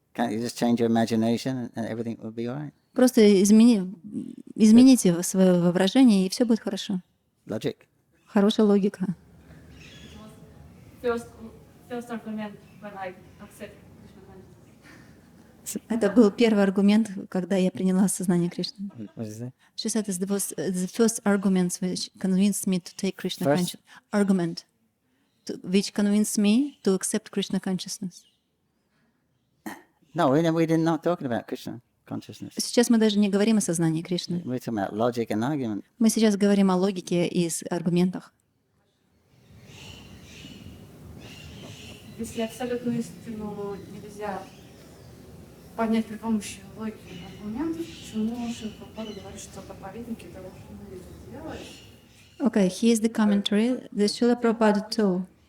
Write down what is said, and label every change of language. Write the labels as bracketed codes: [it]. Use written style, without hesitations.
[en] Can't you just change your imagination and everything will be all right? [ru] Просто измените свое воображение, и все будет хорошо. [en] Logic. [ru] Хорошая логика. [en] First argument when I accept Krishna consciousness. [ru] Это был первый аргумент, когда я приняла сознание Кришны. [en] What is it? She said it's the first argument which convinced me to take Krishna First? consciousness. Argument which convinced me to accept Krishna consciousness. No, we're not talking about Krishna consciousness. Сейчас мы даже не говорим о сознании Кришны. We're talking about logic and argument. Мы сейчас говорим о логике и аргументах. [ru] Если абсолютную истину нельзя понять при помощи логики и аргументов, почему Шри Прабхупада говорит, что проповедники должны это делать? [en] Okay, here's the commentary. The Srila Prabhupada told.